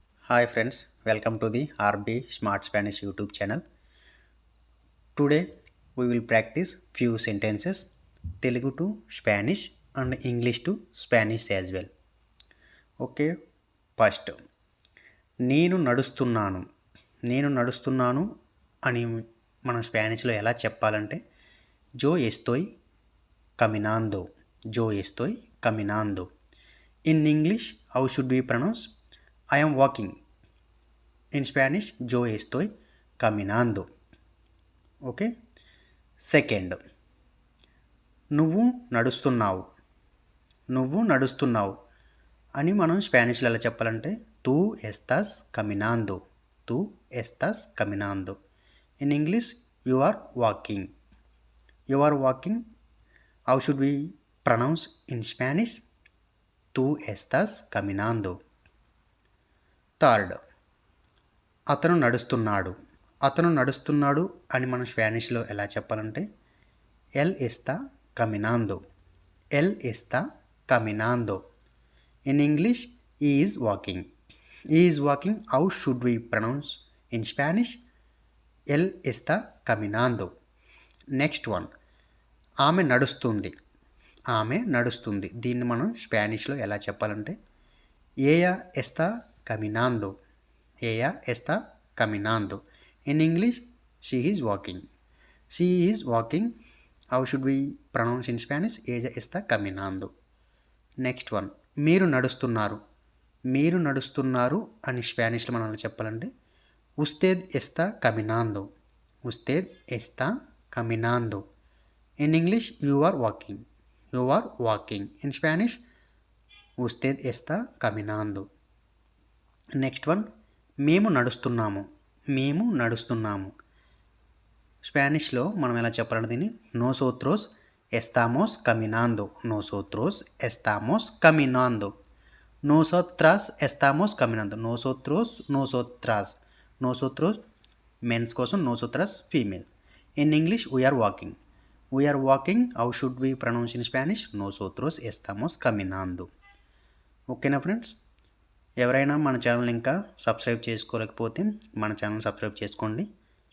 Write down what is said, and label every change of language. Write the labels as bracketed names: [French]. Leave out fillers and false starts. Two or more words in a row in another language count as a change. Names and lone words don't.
[English] Hi friends, welcome to the RB Smart Spanish YouTube channel. Today we will practice few sentences Telugu to Spanish and English to Spanish as well. Okay, first [Telugu] నేను నడుస్తున్నాను అని మనం స్పానిష్లో ఎలా చెప్పాలంటే [Spanish] yo estoy caminando. [English] In English, how should we pronounce? I am walking. In Spanish, [Spanish] yo estoy caminando. [English] Okay. Second, [Telugu] నువ్వు నడుస్తున్నావు అని మనం స్పానిష్లో ఎలా చెప్పాలంటే [Spanish] tú estás caminando. [English] In English you are walking. How should we pronounce in Spanish? [Spanish] tú estás caminando. [Telugu] థర్డ్, అతను నడుస్తున్నాడు అని మనం స్పానిష్లో ఎలా చెప్పాలంటే [Spanish] él está caminando. [English] In English, he is walking. How should we pronounce in Spanish? [Spanish] él está caminando. [English] Next one, [Telugu] ఆమె నడుస్తుంది దీన్ని మనం స్పానిష్లో ఎలా చెప్పాలంటే [Spanish] ella está caminando. [English] In English, she is walking. How should we pronounce in Spanish? [Spanish] ella está caminando. [English] Next one, [Telugu] మీరు నడుస్తున్నారు అని స్పానిష్లో మనం చెప్పాలంటే [Spanish] usted está caminando. [English] In English, you are walking. In Spanish, [Spanish] usted está caminando. [English] Next one, [Telugu] మేము నడుస్తున్నాము స్పానిష్లో మనం ఎలా చెప్పాలంటే దీన్ని [Spanish] nosotros estamos caminando. nosotras estamos caminando. [Telugu] nosotros మెన్స్ కోసం, nosotras ఫీమేల్. [English] In English, we are walking. How should we pronounce in Spanish? [Spanish] nosotros estamos caminando. [Telugu] ఓకేనా ఫ్రెండ్స్? ఎవరైనా మన ఛానల్ ఇంకా సబ్స్క్రైబ్ చేసుకోలేకపోతే మన ఛానల్ సబ్స్క్రైబ్ చేసుకోండి.